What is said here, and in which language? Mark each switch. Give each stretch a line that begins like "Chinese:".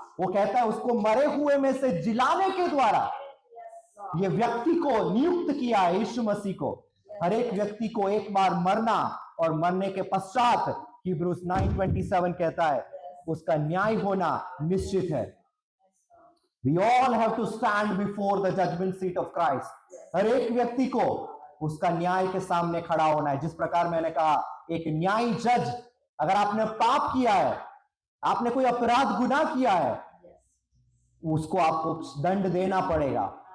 Hindi: वो कहता है उसको मरे हुए में से जिलाने के द्वारा ये व्यक्ति को नियुक्त किया है, यीशु मसीह को। हर एक व्यक्ति को एक बार मरना और मरने के पश्चात हिब्रूज 9:27 कहता है उसका न्याय होना निश्चित है।
English: We all have to stand before the judgment seat of Christ.
Hindi: हर एक व्यक्ति को उसका न्याय के सामने खड़ा होना है। जिस प्रकार मैंने कहा, एक न्यायी जज, अगर आपने पाप किया है, आपने कोई अपराध गुनाह किया है, उसको आपको दंड देना पड़ेगा।